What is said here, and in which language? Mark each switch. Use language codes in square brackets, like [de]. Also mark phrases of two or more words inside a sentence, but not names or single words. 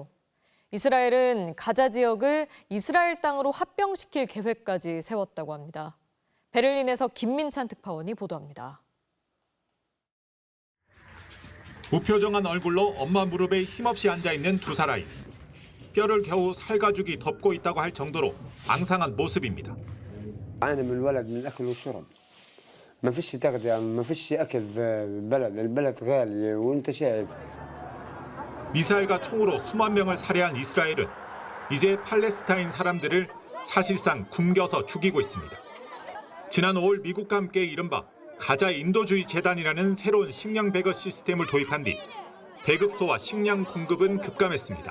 [ko] 이스라엘은 가자 지역을 이스라엘 땅으로 합병시킬 계획까지 세웠다고 합니다. 베를린에서 김민찬 특파원이 보도합니다. 무표정한 얼굴로 엄마 무릎에 힘없이 앉아있는 두 사람이 뼈를 겨우 살가죽이 덮고 있다고 할 정도로 앙상한 모습입니다. [ar] أنا من الولد من الأكل والشرب ما فيش تغذية ما فيش أكل في البلد غالي وأنت شايف. [ko] 미사일과 총으로 수만 명을 살해한 이스라엘은 이제 팔레스타인 사람들을 사실상 굶겨서 죽이고 있습니다. 지난 5월 미국과 함께 이른바 가자 인도주의 재단이라는 새로운 식량 배급 시스템을 도입한 뒤 배급소와 식량 공급은 급감했습니다.